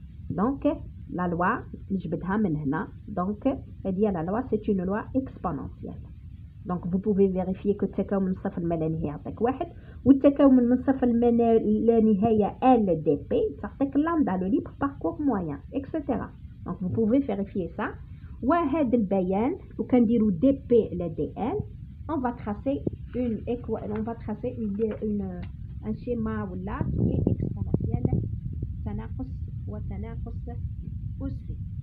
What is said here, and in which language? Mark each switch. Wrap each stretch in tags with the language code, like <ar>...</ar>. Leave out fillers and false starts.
<fr>donc la loi</fr> <ar>نجبدها من هنا.</ar> <fr>donc هذه la loi c'est une loi exponentielle. donc vous pouvez vérifier que</fr> <ar>التكامل من صفر ما لا نهاية يعطيك 1 والتكامل من صفر لا نهاية L dp تعطيك lambda</ar> <fr>le libre parcours moyen</fr> <ar>etc.</ar> <fr>donc vous pouvez vérifier ça.</fr> <ar>وهذا البيان وكنديرو</ar> <fr>dp على dl on va tracer un schéma ولا qui est exponentiel تناقص وتناقص aussi.</fr>